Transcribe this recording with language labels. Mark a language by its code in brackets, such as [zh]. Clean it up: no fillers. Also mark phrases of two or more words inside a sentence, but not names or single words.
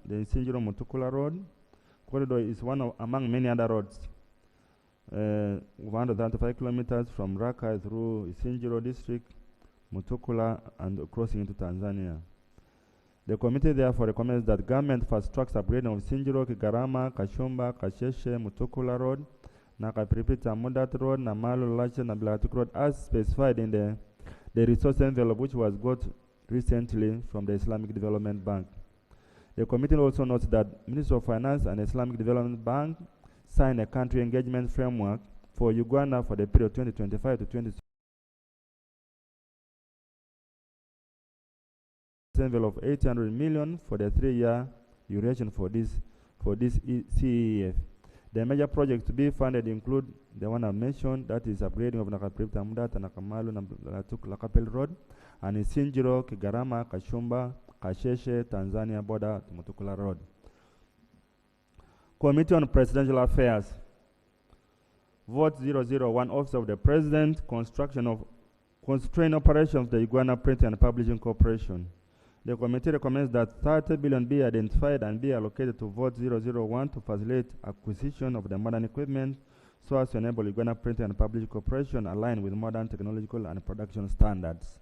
[en] The Isinjiro-Mutukula Road corridor is one among many other roads. 135 kilometers from Raka through Isinjiro district, Mutukula, and crossing into Tanzania. The committee therefore recommends that government fast tracks upgrading of Isinjiro, Kigarama, Kashumba, Kasheshe, Mutukula Road, Nakapiripita, Mudat Road, Namalu, Lache, and Blatuk Road as specified in the resource envelope which was got recently from the Islamic Development Bank. The committee also notes that Ministry of Finance and Islamic Development Bank signed a country engagement framework for Uganda for the period 2025 to 2026. Envelope of 800 million for the 3-year duration for this CEF. The major projects to be funded include the one I mentioned, that is upgrading of Nakapiripta Muda, Tanakamalu, Lakapel Road, and Isinjiro, Kigarama, Kashumba, Kasheshe, Tanzania border to Mutukula Road. Committee on Presidential Affairs. Vote 001, Office of the President, construction of constrained operations of the Uganda Printing and Publishing Corporation. The committee recommends that 30 billion be identified and be allocated to vote 001 to facilitate acquisition of the modern equipment so as to enable Uganda Printing and Publishing Corporation align with modern technological and production standards.